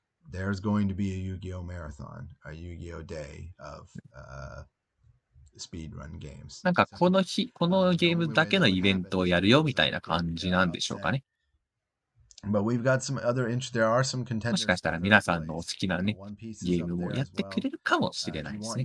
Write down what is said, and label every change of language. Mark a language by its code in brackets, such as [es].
[en] There's going to be a Yu-Gi-Oh marathon, a Yu-Gi-Oh day of speedrun games. [ja] なんかこのゲームだけのイベントをやるよみたいな感じなんでしょうかね。 [en] But we've got some other there are some contenders. [ja] もしかしたら皆さんのお好きなね、ゲームもやってくれるかもしれないですね。